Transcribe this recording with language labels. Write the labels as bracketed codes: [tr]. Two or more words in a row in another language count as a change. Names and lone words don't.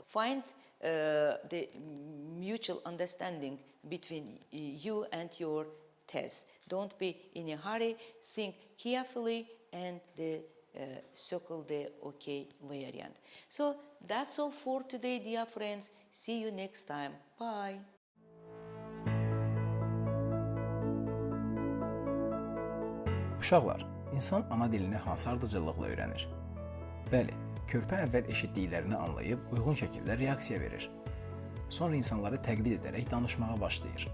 [en] Find the mutual understanding between you and your test. Don't be in a hurry. Think carefully and circle the OK variant. So that's all for today, dear friends. See you next time. Bye. [az] Uşaqlar, insan ana dilini hansı ardıcıllıqla öyrənir? Bəli, körpə əvvəl eşitdiklərini anlayıb uyğun şəkildə reaksiya verir. Sonra insanları təqlid edərək danışmağa başlayır.